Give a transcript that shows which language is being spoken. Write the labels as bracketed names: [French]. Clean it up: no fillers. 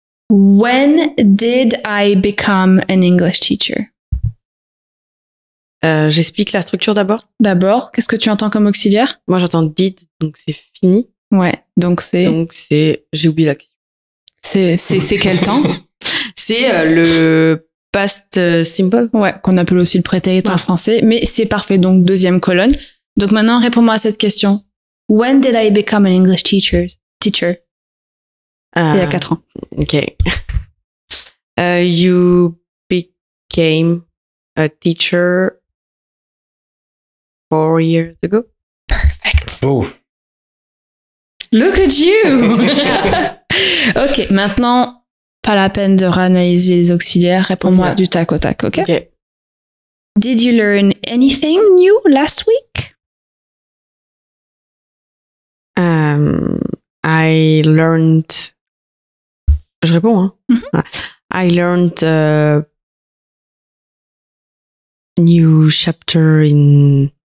[English] When did I become an English teacher? [French] J'explique la structure d'abord. D'abord, qu'est-ce que tu entends comme auxiliaire? Moi, j'entends did, donc c'est fini. Ouais, donc c'est... J'ai oublié la question. C'est quel temps? C'est le past simple. Ouais, qu'on appelle aussi le prétérit en français, mais c'est parfait, donc deuxième colonne. Donc maintenant, réponds-moi à cette question. When did I become an English teacher? Il y a 4 ans. Ok. [English] You became a teacher 4 years ago. Perfect. Oh. Look at you! [French] Ok, maintenant, pas la peine de réanalyser les auxiliaires. Réponds-moi du tac au tac, ok? [English] Did you learn anything new last week? I learned... [French] Je réponds, hein? [English] I learned a new chapter in